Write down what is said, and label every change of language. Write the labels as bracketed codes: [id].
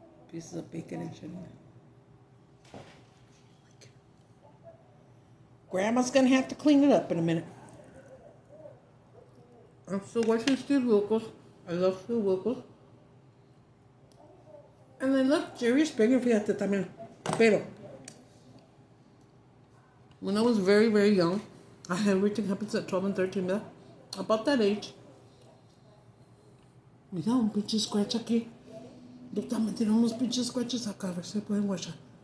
[en] Pieces of bacon and shit. Grandma's gonna have to clean it up in a minute. I'm still watching Steve Wilkos. I love Steve Wilkos. And I love Jerry Springer, [es] fíjate también. [en] Pero, when I was very, very young, I had everything happens at 12 and 13, ¿verdad? About that age. [es] Mira, un pinche scratch aquí. Doctor, me tiene unos pinches scratches acá, a ver si pueden guachar.